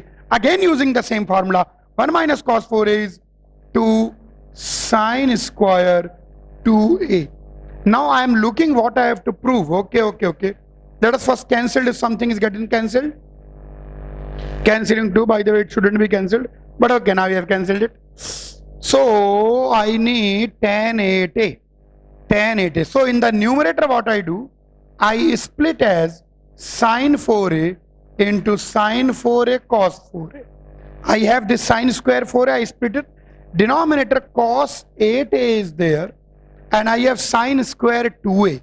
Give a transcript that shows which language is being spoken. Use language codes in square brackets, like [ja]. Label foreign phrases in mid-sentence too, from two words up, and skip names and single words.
[en] Again using the same formula, 1 minus cos 4a is 2 sine square 2a. Now I am looking what I have to prove. Okay. Let us first cancel if something is getting cancelled. Cancelling 2, by the way, it shouldn't be cancelled. But okay, now we have cancelled it. So I need tan 8a. Tan 8a. So in the numerator what I do, I split as sine 4a into sine 4a cos 4a. I have this sine square 4a, I split it. Denominator cos 8a is there, and I have sine square 2a.